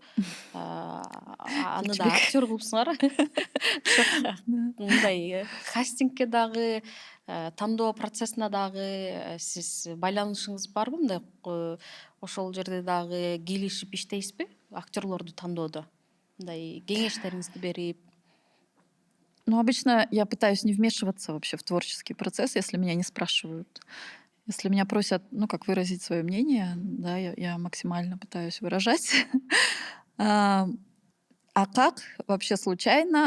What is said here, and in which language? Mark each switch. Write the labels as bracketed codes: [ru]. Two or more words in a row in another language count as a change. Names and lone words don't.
[ky] Аны да актер кылыпсыңар. Мындай кастингке дагы, тандоо процессине дагы сиз байланышыңыз барбы? Мындай ошол жерде дагы кийлешип иштейсизби? Актерлорду тандоодо. Мындай кеңештериңизди берип. [ru] Ну, обычно я пытаюсь не вмешиваться вообще в творческий процесс, если меня не спрашивают. Если меня просят, ну, как выразить свое мнение, да, я максимально пытаюсь выражать. А как вообще случайно?